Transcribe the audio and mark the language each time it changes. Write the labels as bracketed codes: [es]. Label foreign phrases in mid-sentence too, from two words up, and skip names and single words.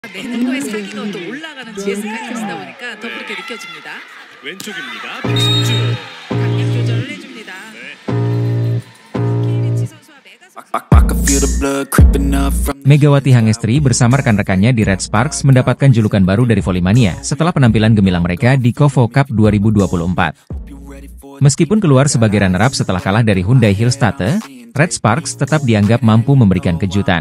[ko] 내는 거에 사기가 또 올라가는 GS 칼텍스다 보니까 더 그렇게 느껴집니다. 왼쪽입니다. 백승주. 강약 조절을 해줍니다. 케이리치 선수와 [id] Megawati Hangestri bersama rekan-rekannya di Red Sparks mendapatkan julukan baru dari Volley-mania setelah penampilan gemilang mereka di KOFO Cup 2024. Meskipun keluar sebagai runner-up setelah kalah dari Hyundai Hillstate, Red Sparks tetap dianggap mampu memberikan kejutan.